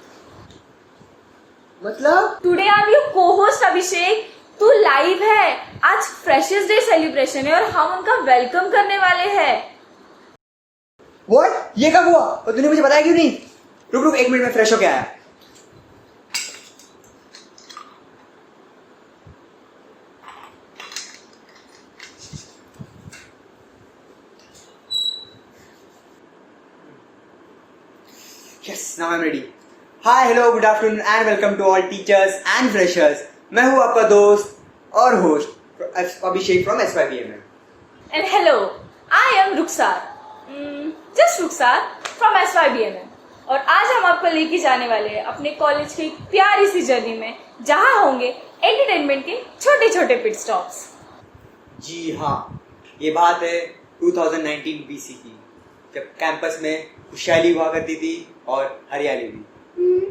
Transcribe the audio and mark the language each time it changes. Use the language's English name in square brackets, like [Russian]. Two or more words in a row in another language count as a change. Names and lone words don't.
[Hindi] मतलब [English] Today I am your co-host अभिषेक। [Hindi] तू लाइव है। आज [English] freshers day celebration [Hindi] है और हम उनका वेलकम करने वाले हैं। [English] व्हाट? [Hindi] ये कब हुआ और तूने मुझे बताया क्यों नहीं? रुक 1 मिनट में फ्रेश होके आया। [English] Yes, now I'm ready. Hi, hello, good afternoon and welcome to all teachers and freshers. [Hindi] मैं हूँ आपका दोस्त और होस्ट अभिषेक from SYBMM. [English] And hello, I am रुखसार, just रुखसार from SYBMM. [Hindi] और आज हम आपको लेके जाने वाले हैं अपने कॉलेज की एक प्यारी सी जर्नी में, जहाँ होंगे एंटरटेनमेंट के छोटे छोटे [English] pit stops. [Hindi] जी हाँ, ये बात है 2019 BC की, जब कैंपस में खुशहाली हुआ करती थी और हरियाली भी।